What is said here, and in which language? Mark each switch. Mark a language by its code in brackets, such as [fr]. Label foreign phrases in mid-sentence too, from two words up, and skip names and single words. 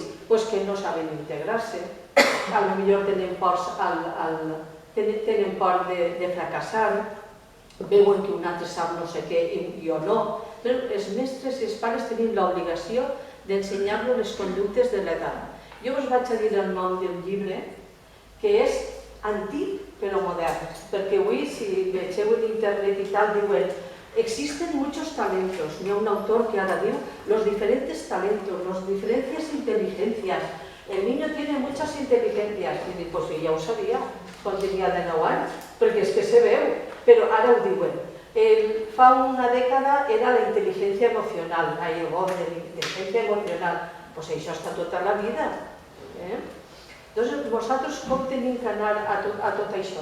[ca] Doncs que no saben integrar-se, potser tenen por de fracassar, veuen que un altre sap no sé què i jo no. Però els mestres i els pares tenim l'obligació d'ensenyar-los les conductes de l'edat. Jo us vaig a dir el nom del llibre, que és antic però modern, perquè avui, si vegeu en internet i tal, diuen [es] existen muchos talentos. [ca] Hi ha un autor que ara diu [es] los diferentes talentos, las diferentes inteligencias. El niño tiene muchas inteligencias. [ca] I dic, pues ja ho sabia quan tenia 19 anys, perquè és que se veu, però ara ho diuen. Fa una dècada era la intel·ligència emocional, el gol de la intel·ligència emocional. Doncs això està tota la vida. Doncs vosaltres com tenim que anar a tot això?